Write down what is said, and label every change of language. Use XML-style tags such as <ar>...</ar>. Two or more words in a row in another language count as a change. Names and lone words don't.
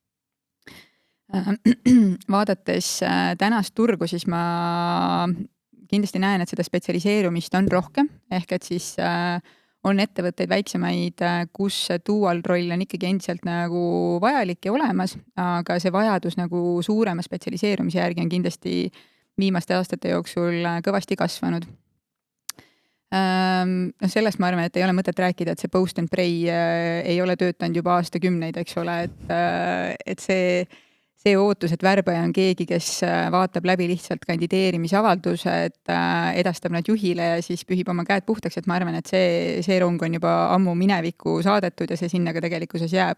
<et>Vaadates tänast turgu, siis ma kindlasti näen, et seda spetsialiseerumist on rohkem, ehk et siis on ettevõtteid väiksemaid, kus dual roll on ikkagi endiselt nagu vajalik ja olemas, aga see vajadus nagu suurema spetsialiseerumise järgi on kindlasti viimaste aastate jooksul kõvasti kasvanud. Sellest ma arvan, et ei ole mõtet rääkida, et see</et> <en>post and pray</en> <et>ei ole töötanud juba aastakümneid, eks ole, et see ootus, et värbaja on keegi, kes vaatab läbi lihtsalt kandideerimisavaldused, edastab nad juhile ja siis pühib oma käed puhtaks, et ma arvan, et see rong on juba ammu minevikku saadetud ja see sinna ka tegelikkuses jääb.</et>